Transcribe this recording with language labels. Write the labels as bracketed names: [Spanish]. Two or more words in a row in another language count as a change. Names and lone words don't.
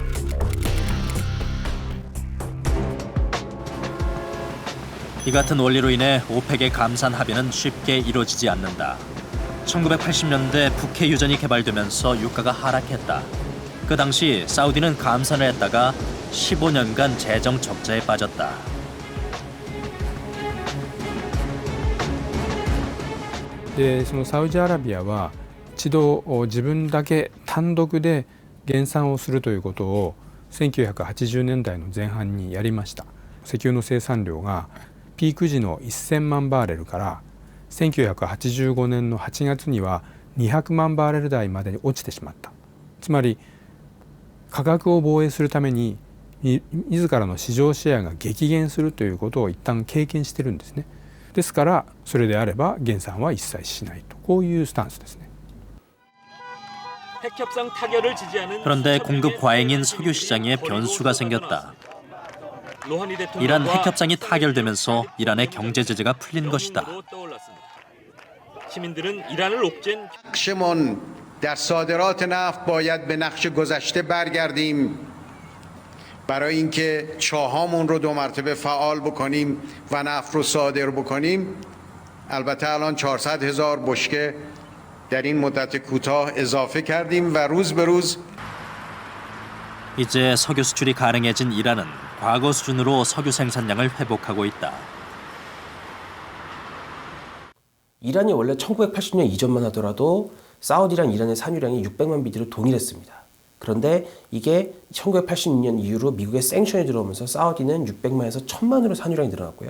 [Korean] 이 같은 원리로 인해 오펙의 감산 합의는 쉽게 이루어지지 않는다. 1980년대 북해 유전이 개발되면서 유가가 하락했다. 그 당시 사우디는 감산을 했다가 15년간 재정 적자에 빠졌다. [Japanese] でそのサウジアラビアは一度自分だけ単独で減産をするということを1980年代の前半にやりました。石油の生産量がピーク時の1000万バーレルから1985年の8月には200万バーレル台までに落ちてしまった。つまり価格を防衛するために自らの市場シェアが激減するということを一旦経験してるんですね。ですからそれであれば減産は一切しないと、こういうスタンスですね。 [Korean] 그런데 공급 과잉인 석유 시장에 변수가 생겼다. 이란 핵협상이 타결되면서 이란의 경제 제재가 풀린 것이다. 시민들은 이란을 옥죄는 [Persian] نقشمون در صادرات نفت باید به نقش گذشته برگردیم برای اینکه چاهامون رو 2 مرتبه فعال بکنیم و نفت رو صادر بکنیم. البته الان 400,000 بشکه در این مدت کوتاه اضافه کردیم و روز به روز [Korean] 이제 석유 수출이 가능해진 이란은 과거 수준으로 석유 생산량을 회복하고 있다. 이란이 원래 1980년 이전만 하더라도 사우디랑 이란의 산유량이 600만 BD로 동일했습니다. 그런데 이게 1986년 이후로 미국의 생션이 들어오면서 사우디는 600만에서 1000만으로 산유량이 늘어났고요.